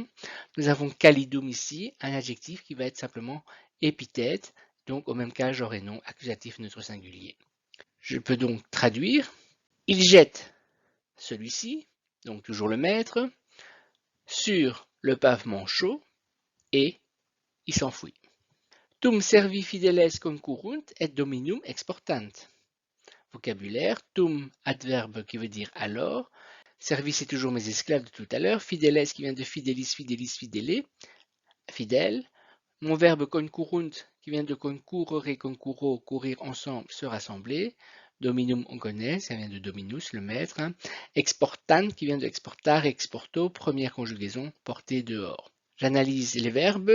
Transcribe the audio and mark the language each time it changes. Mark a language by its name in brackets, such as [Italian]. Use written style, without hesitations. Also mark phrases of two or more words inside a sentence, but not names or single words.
[French] Nous avons calidum ici, un adjectif qui va être simplement épithète. Donc au même cas, j'aurai nom, accusatif neutre singulier. Je peux donc traduire. Il jette celui-ci, donc toujours le maître, sur le pavement chaud et il s'enfuit. [Latin] Tum servi fideles concurrunt et dominum exportant. [French] Vocabulaire, tum, adverbe qui veut dire alors. Servi, c'est toujours mes esclaves de tout à l'heure. Fideles qui vient de [Latin] fidelis, fidelis, fidele, [French] fidèle. Mon verbe concurrunt qui vient de [Latin] concurrere, concurro, [French] courir ensemble, se rassembler. Dominum, on connaît, ça vient de dominus, le maître. Exportan qui vient de [Latin] exportar, exporto, [French] première conjugaison, porter dehors. J'analyse les verbes.